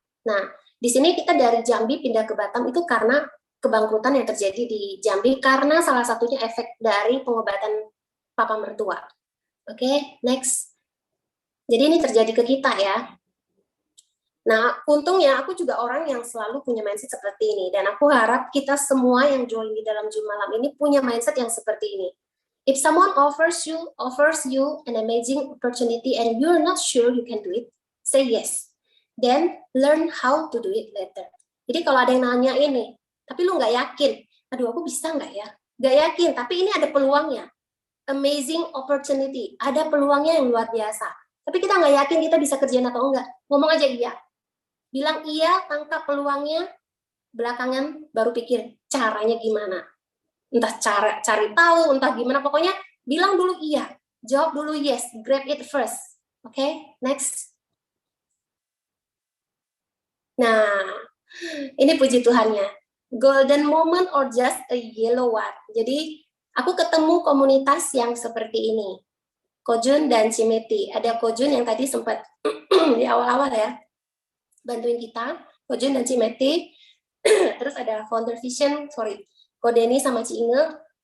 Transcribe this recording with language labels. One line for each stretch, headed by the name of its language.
Indonesian: Nah, di sini kita dari Jambi pindah ke Batam itu karena kebangkrutan yang terjadi di Jambi karena salah satunya efek dari pengobatan papa mertua. Oke, next. Jadi ini terjadi ke kita ya. Nah, untungnya aku juga orang yang selalu punya mindset seperti ini. Dan aku harap kita semua yang join di dalam Zoom malam ini punya mindset yang seperti ini.
English: If someone offers you an amazing opportunity and you're not sure you can do it, say yes. Then learn how to do it later.
Indonesian: Jadi kalau ada yang nanya ini, tapi lu nggak yakin, aduh aku bisa nggak ya? Nggak yakin, tapi ini ada peluangnya. Amazing opportunity, ada peluangnya yang luar biasa. Tapi kita nggak yakin kita bisa kerjain atau enggak. Ngomong aja iya. Bilang iya, tangkap peluangnya, belakangan baru pikir caranya gimana. Entah cari tahu, entah gimana, pokoknya bilang dulu iya. Jawab dulu
English: yes, grab it first. Oke, next.
Indonesian: Nah, ini puji Tuhannya.
English: Golden moment or just a yellow one.
Indonesian: Jadi, aku ketemu komunitas yang seperti ini. Kojun dan Cimeti. Ada Kojun yang tadi sempat di awal-awal ya, bantuin kita. Kojun dan Cimeti. Terus ada founder vision, Kodeni sama Ci Inge.